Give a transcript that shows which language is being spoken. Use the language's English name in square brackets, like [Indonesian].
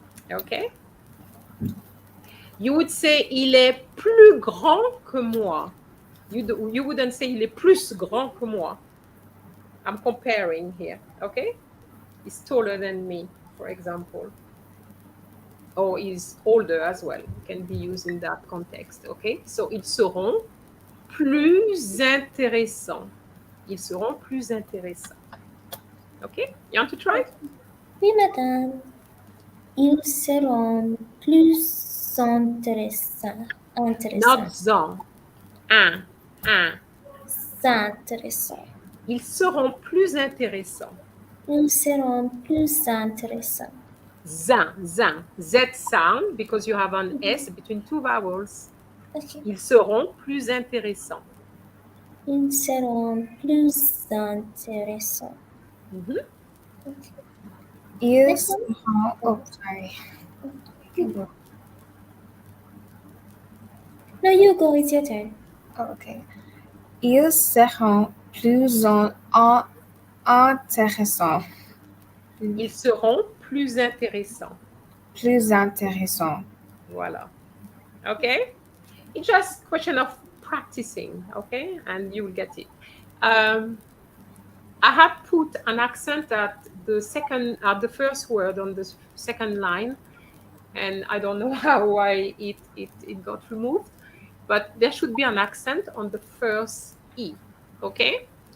[English] Okay? You would say [French] il est plus grand que moi. [English] You wouldn't say [French] il est plus grand que moi. [English] I'm comparing here. Okay? He's taller than me, for example. Or is older as well. Can be used in that context. Okay? [French] So ils seront plus intéressants. Ils seront plus intéressants. [English] Okay? You want to try? [French] Oui, madame. Ils seront plus intéressants. [English] Not zan. Un. [French] Intéressants. Ils seront plus intéressants. Ils seront plus intéressants. Zin. [English] Z sound because you have an S between two vowels. Okay. [French] Ils seront plus intéressants. Ils seront plus intéressants. Mhm. [English] Okay. [French] Ils [English] Next one. seront. Oh, sorry. No, you go. It's your turn. Oh, okay. [French] Ils seront plus intéressants. Ils seront plus intéressants. Plus intéressants. [English] Voilà. Okay? It's just question of practicing, okay? And you will get it. I have put an accent at the first word on the second line, and I don't know why it got removed, but there should be an accent on the first E, okay?